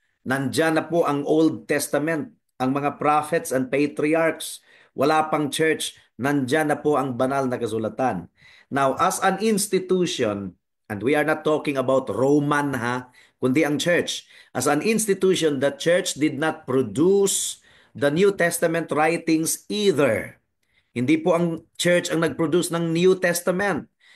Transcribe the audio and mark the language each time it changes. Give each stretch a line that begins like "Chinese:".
Filipino: Nandyan na po ang Old Testament, ang mga prophets and patriarchs. Wala pang church, nandyan na po ang banal na kasulatan.
English: Now, as an institution, and we are not talking about Roman kundi ang church. As an institution, the church did not produce the New Testament writings either.
Filipino: Hindi po ang church ang nag-produce ng New Testament.